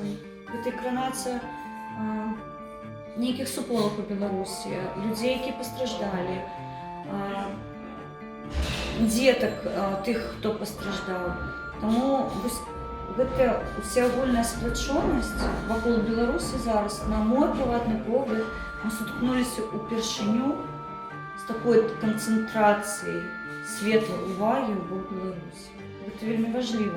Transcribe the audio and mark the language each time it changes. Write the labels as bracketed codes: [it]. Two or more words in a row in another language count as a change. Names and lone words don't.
[be] Гэта экранацыя нейкіх суполак у Беларусі, людзей, якія пастраждалі, дзетак тых, хто пастраждаў. Таму гэта усеагульная сплачонасць вакол Беларусі зараз, на мой прыватны погляд, мы сутыкнуліся ўпершыню з такою [uk] концентрацією світлої уваги в Білорусі. Це вельми важливо.